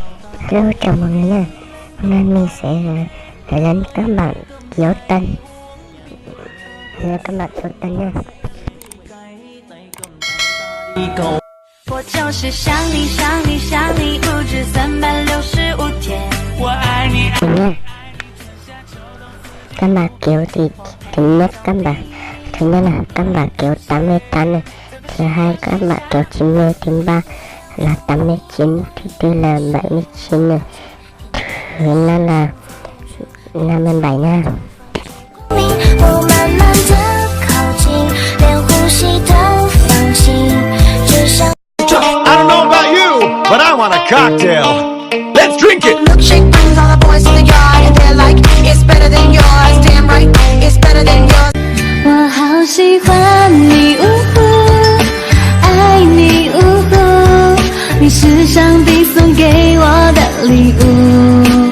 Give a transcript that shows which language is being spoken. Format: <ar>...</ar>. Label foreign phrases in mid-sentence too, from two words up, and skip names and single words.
<vi>Hello, chào mọi người nha. Hôm nay mình sẽ lên các bạn kéo tên. Các bạn kéo tên nha.</vi> <zh>我就是想你想你想你，不止365天。我爱你。</zh> <vi>nha. Các bạn kéo thì thứ nhất là các bạn kéo 88 này, thứ hai các bạn kéo 90, thứ ba là 89, thứ tư là 79 này, thứ năm là 57nha.</vi> <zh>我慢慢地靠近，连呼吸都放弃，就像</zh> <en>I don't know about you, but I want a cocktail. Let's drink it. Milkshake brings all the boys to the yard, and they're like, it's better than yours. Damn right, it's better than yours.</en> <zh>我好喜欢你，爱你，你是上帝送给我的礼物。</zh>